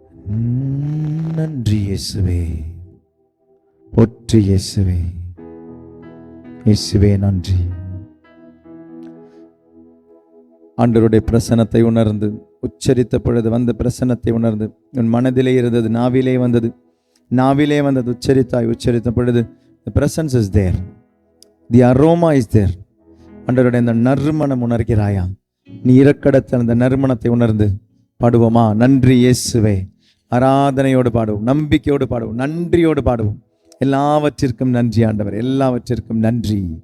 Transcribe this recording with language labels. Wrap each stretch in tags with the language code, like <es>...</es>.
<ta>நன்றி இயேசுவே, போற்றி இயேசுவே, இயேசுவே நன்றி. ஆண்டவருடைய பிரசன்னத்தை உணர்ந்து உச்சரித்த பொழுது வந்த பிரசன்னத்தை உணர்ந்து, உன் மனதிலே இருந்தது நாவிலே வந்தது, நாவிலே வந்தது, உச்சரித்தாய். உச்சரித்த பொழுது</ta> <en>the presence is there, the aroma is there.</en> <ta>ஆண்டவருடைய அந்த நறுமணம் உணர்கிறாயா? நீ இறக்கடத்த அந்த நறுமணத்தை உணர்ந்து பாடுவோமா? நன்றி இயேசுவே. ஆராதனையோடு பாடுவோம், நம்பிக்கையோடு பாடுவோம், நன்றியோடு பாடுவோம். எல்லாவற்றிற்கும் நன்றி ஆண்டவர், எல்லாவற்றிற்கும் நன்றி.</ta>